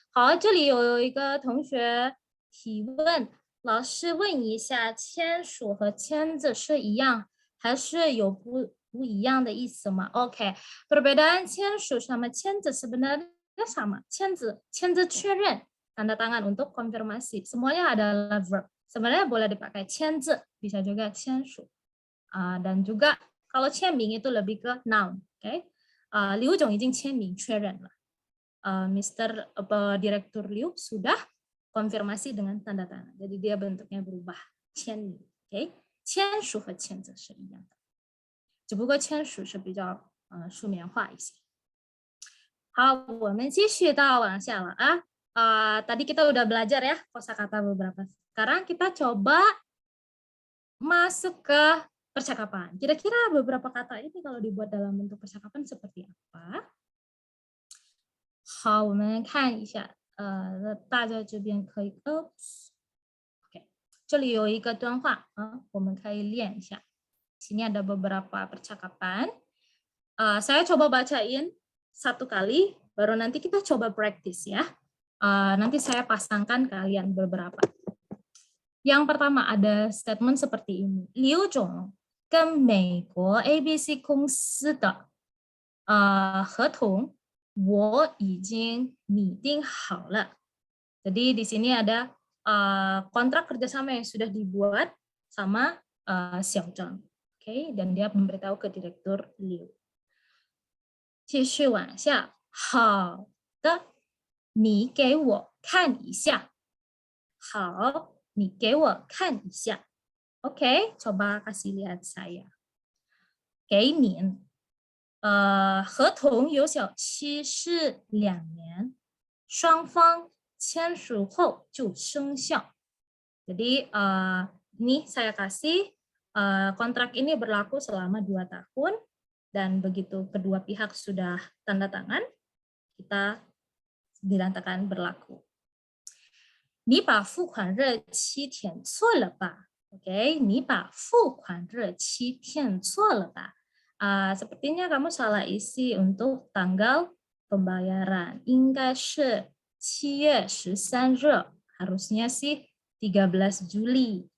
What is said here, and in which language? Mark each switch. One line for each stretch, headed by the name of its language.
Chinese: 好，这里有一个同学提问，老师问一下，签署和签字是一样，还是有不一样的意思吗 ？OK，
Indonesian: perbedaan 签署 sama 签字 sebenarnya sama. 签字确认 tanda tangan untuk konfirmasi. Semuanya adalah verb. Sebenarnya boleh dipakai 签字 bisa juga 签署. Dan juga kalau 签名 itu lebih ke noun. Oke.
Chinese: Liu Zhong 已经签名确认了。
English: Mr.
Indonesian: Direktur Liu sudah konfirmasi dengan tanda tangan. Jadi dia bentuknya berubah.
Chinese: 签名 ，OK， 签署和签字是一样的，只不过签署是比较书面化一些。好，我们继续到往下了
Indonesian: tadi kita udah belajar ya kosakata beberapa. Sekarang kita coba masuk ke percakapan. Kira-kira beberapa kata ini kalau dibuat dalam bentuk percakapan seperti apa?
Chinese: 好，我们看一下，大家这边可以 ，OK， 这里有一个段话我们可以练一下。
Indonesian: Sini ada beberapa percakapan. Saya coba bacain satu kali, baru nanti kita coba practice ya. Nanti saya pasangkan kalian beberapa. Yang pertama ada statement seperti ini.
Chinese: Liu Zhong 跟美国 ABC 公司的合同我已經拟定好了.
Indonesian: Jadi di sini ada kontrak kerjasama yang sudah dibuat sama Xiao Zhang. Oke, dan dia memberitahu ke Direktur Liu.
Chinese: 继续往下，好的，你给我看一下。好，你给我看一下。
Indonesian: Oke, coba kasih lihat saya.
Chinese: 给你。合同有效期是2年，双方签署后就生效.
Indonesian: Jadi ini saya kasih kontrak ini berlaku selama 2 tahun dan begitu kedua pihak sudah tanda tangan, kita dinyatakan berlaku.
Chinese: 你把付款日期填错了吧 ？Oke, 你把付款日期填错了吧？
Indonesian: sepertinya kamu salah isi untuk tanggal pembayaran.
Chinese: 应该是7月13日,
Indonesian: harusnya sih 13 Juli.